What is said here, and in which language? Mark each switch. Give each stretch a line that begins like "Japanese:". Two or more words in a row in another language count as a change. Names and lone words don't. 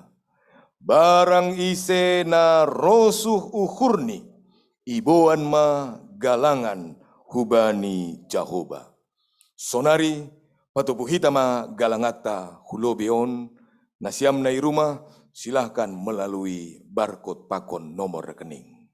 Batak Simalungun: Barang ise na rosuh uhurni iboan ma galangan hubani Jahoba. Sonari patupu hitama galangata hulobeon nasiam na iruma
Indonesian: silahkan melalui barcode
Batak Simalungun: pakon
Indonesian: nomor rekening.